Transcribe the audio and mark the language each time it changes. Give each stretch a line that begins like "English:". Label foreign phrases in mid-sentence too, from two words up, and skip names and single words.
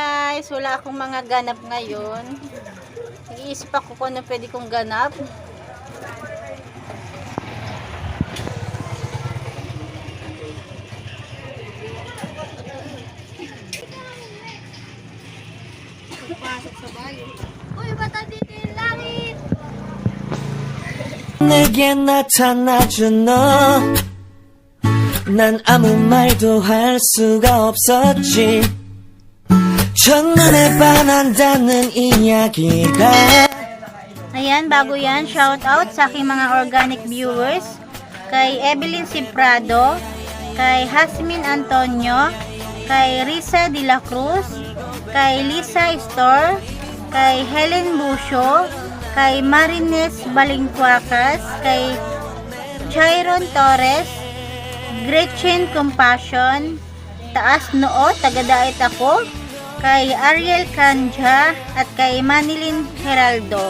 Filipino: guys, wala akong mga ganap ngayon. Nag-iisip ako kung ano pwede kong ganap. Pasok sa bayo. Uy, bata dito yung langit!
Korean: 내게 나타나준 너 난 아무 말도 할 수가 없었지 첫눈에 반한다는 이야기가
Filipino: Ayan, bago yan,
English: shout out
Filipino: sa aking mga
English: organic viewers.
Filipino: Kay Evelyn Ciprado, kay Hasmin Antonio, kay Risa de la Cruz, kay Lisa Store, kay Helen Busio, kay Marines Balingcuacas, kay Chiron Torres, Gretchen Compassion, Taas Noo, tagadait ako, kay Ariel Kanja, at kay Manilyn Heraldo.